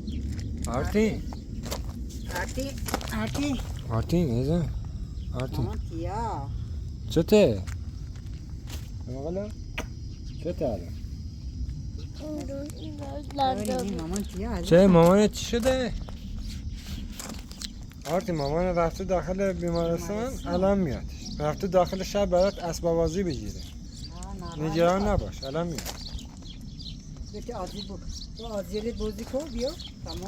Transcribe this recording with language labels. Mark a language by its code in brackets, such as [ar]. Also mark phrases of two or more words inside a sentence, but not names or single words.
[tr] Artin. Artin, Artin. Artin neyse? Artin. Aman ya. Çete? Bakalım. Çete hala. [fa] این مامان کیه؟ چه مامانت چی شده؟ آرتی مامان رفته داخل بیمارستان الان میاد. رفته داخل شب برات اسباب بازی بگیره. نگران نباش الان میاد. یکی آزی بود. تو آزیلی بازی کن بیا. تمام.